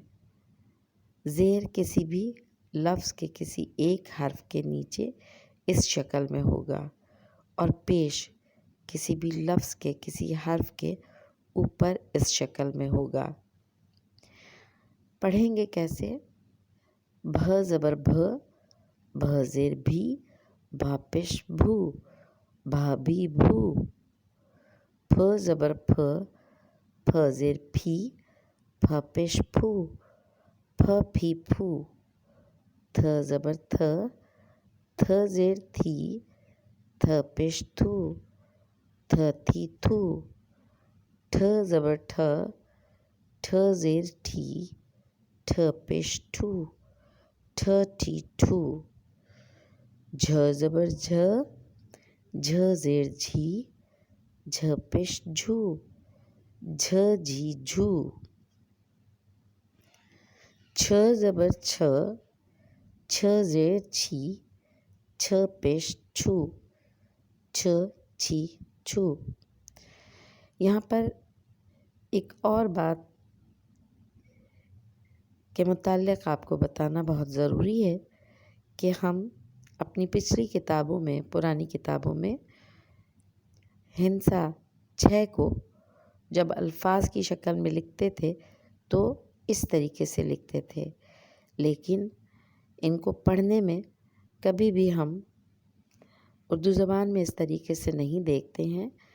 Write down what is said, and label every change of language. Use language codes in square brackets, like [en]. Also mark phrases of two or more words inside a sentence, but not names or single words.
[ur] زیر کسی بھی لفظ کے کسی ایک حرف کے نیچے اس شکل میں ہوگا، اور پیش کسی بھی لفظ کے کسی حرف کے اوپر اس شکل میں ہوگا۔ پڑھیں گے کیسے؟ بھ زبر بھ، بھ زیر بھی، بھا پیش بھو، بھا بھی بھو۔ پھ زبر پھ، پھ زیر پھی، پھ پیش پھو، پھ پھی پھو۔ تھ زبر تھ، تھ زیر تھی، تھ پیش تھو، تھ تھی تھو۔ ٹھ زبر ٹھ، ٹھ زیر ٹھی، ٹھ پیش ٹھو، ٹھ ٹھی ٹھو۔ جھ زبر جھ، جھ زیر جھی، جھ پیش جھو، جھ جھی جھو۔ چھ زبر چھ، چھ زیر چھی، چھ پیش چھو، چھ چھی چھو۔ یہاں پر ایک اور بات کے متعلق آپ کو بتانا بہت ضروری ہے کہ ہم اپنی پچھلی کتابوں میں، پرانی کتابوں میں ہندسہ 6 کو جب الفاظ کی شکل میں لکھتے تھے تو اس طریقے سے لکھتے تھے، لیکن ان کو پڑھنے میں کبھی بھی ہم اردو زبان میں اس طریقے سے نہیں دیکھتے ہیں۔